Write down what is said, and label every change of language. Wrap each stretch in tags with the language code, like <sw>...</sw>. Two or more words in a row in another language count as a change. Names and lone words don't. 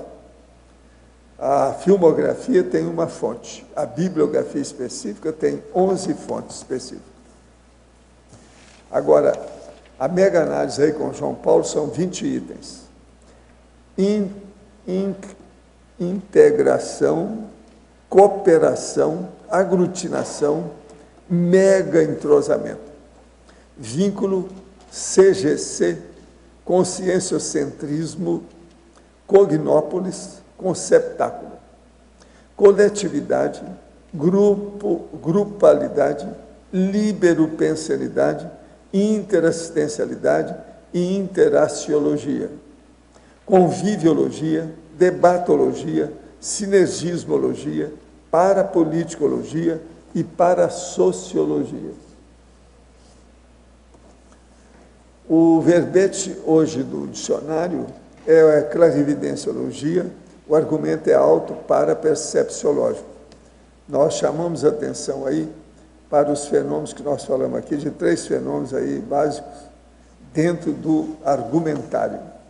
<pt>A filmografia tem uma fonte, a bibliografia específica tem 11 fontes específicas. Agora, a mega-análise aí com João Paulo são 20 itens. Integração, cooperação, aglutinação, mega entrosamento. Vínculo, CGC, conscienciocentrismo, cognópolis, conceptáculo. Coletividade, grupalidade, liberopensianidade, interassistencialidade e interaciologia. Conviviologia, debatologia, sinergismologia, parapoliticologia e parasociologia. O verbete hoje do dicionário é a clarividenciologia, o argumento é auto-parapercepciológico. Nós chamamos a atenção aí para os fenômenos que nós falamos aqui, de 3 fenômenos aí básicos dentro do argumentário.</pt>